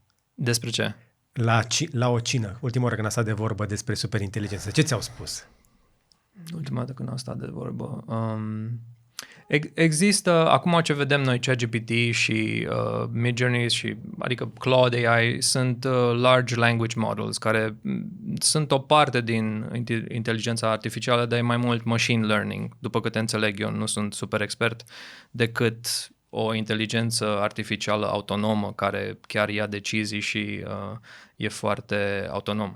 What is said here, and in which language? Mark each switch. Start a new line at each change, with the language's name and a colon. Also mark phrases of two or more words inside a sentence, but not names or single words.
Romanian: Despre ce? La o cină. Ultima oară când a stat de vorbă despre superinteligență. Ce ți-au spus? Ultima dată când am stat de vorbă... Există, acum ce vedem noi, ChatGPT și Midjourney și, adică Claude AI, sunt
English: large language models,
Romanian: care sunt o parte din inteligența artificială, dar e mai mult
English: machine learning,
Romanian: după câte înțeleg eu, nu sunt super expert, decât o inteligență artificială autonomă care chiar ia decizii și e foarte autonomă.